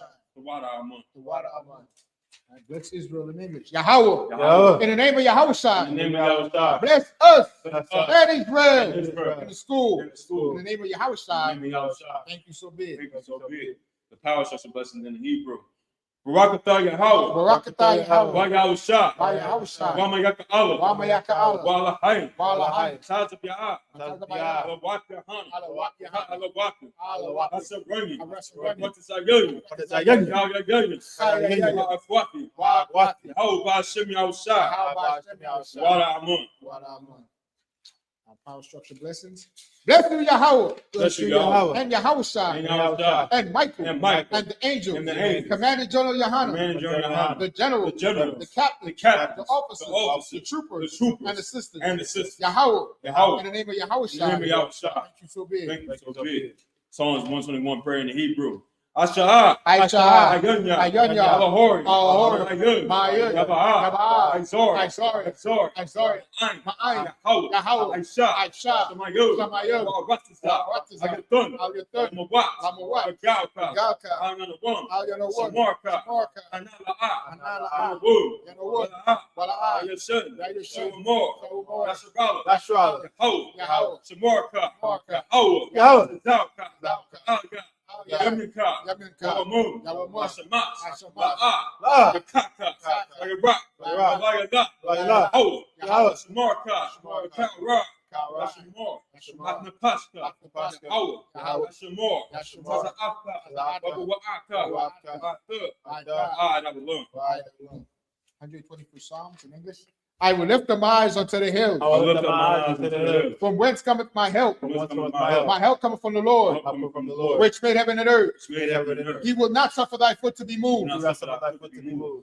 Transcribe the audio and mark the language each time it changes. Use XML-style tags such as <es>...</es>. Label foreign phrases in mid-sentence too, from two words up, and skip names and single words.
<en>Wada Amen. Wada Amen. Bless Israel in English. Yahweh. Yahweh. In the name of In Yahushua. the name of Yahushua. Bless us. Bless us. And Israel. Israel. In the school. In the school. In the name of In Yahushua. the name of Yahushua. Thank you so big. Thank you, so be it. The power such a blessing in Hebrew. Barakatah Yahweh. Barakatah Yahweh. Yahushua. YAHANNA. Wamayaka Allah. Wamayaka Allah. Walahayim. Walahayim. Tazab Ya'ah. Tazabaya. Alawak Yahanna. Alawak Yahanna. Alawak. Alawak. Asarani. Asarani. Watasayayi. Watasayayi. Yahyayi. Afwaki. Wa'at. Yahweh Ba'Shem Yahushua. Yahweh Hashem Yahushua. Wada Amen. Wada Amen. Our power structure blessings. Bless you, Yahweh. Bless you, Yahweh. And Yahushua. And Yahushua. And Michael. And Michael. And the angels. And the angels. Commander General Yahanna. Commander General Yahanna. The general. The generals. The captain. The captains. The officers. The officers. The troopers. The troopers. And the sisters. And the sisters. Yahweh. Yahweh. In the name of In Yahushua. the name of Yahushua. Thank you so big. Thank you, so be it. Psalms 121, prayer in the Hebrew. Asha'ah. Aishah. Ayanya. Ayanya. Alahori. Alahori. Ayun. Ma'ayun. Yaba'ah. Yaba'ah. Aizor. Aizor. Aizor. Aizor. Ma'ayin. Ma'ayin. Yahweh. Yahweh. Aisha. Aisha. Samayo. Samayo. Wa'aratizah. Wa'aratizah. Agatun. Agatun. Lamawat. Lamawat. Agalka. Galka. Ayanawam. Ayanawam. Samarka. Samarka. Anala'ah. Anala'ah. Yanawud. Yanawud. Wala'ah. Wala'ah. Ayashun. Ayashun. Shawamor. Shawamor. Nasrallah. Nasrallah. Yahweh. Yahweh. Samarka. Samarka. Yahweh. Yahweh. Zalka. Zalka. Alga. Yaminka. Yaminka. Yawamun. Yawamun. Ashamas. Ashamas. La'ah. Yakaka. Ayarak. Ayarak. Alayala. Alayala. Yahweh. Yahweh. Samarka. Samarka. Yakara. Kara. Yashimor. Yashimor. Atnapashka. Atnapashka. Yahweh. Yahweh. Yashimor. Yashimor. Taza'afka. Taza'afka. Wa'aka. Wa'aka. Wa'aka. That was learned. 121st Psalms in English. I will lift up my eyes unto the hills. I will lift up my eyes unto the hills. From whence cometh my help? From whence cometh my help? My help cometh from the Lord, Cometh from the Lord. which made heaven and earth. Made heaven and earth. He will not suffer thy foot to be moved. Do not suffer thy foot to be moved.</en>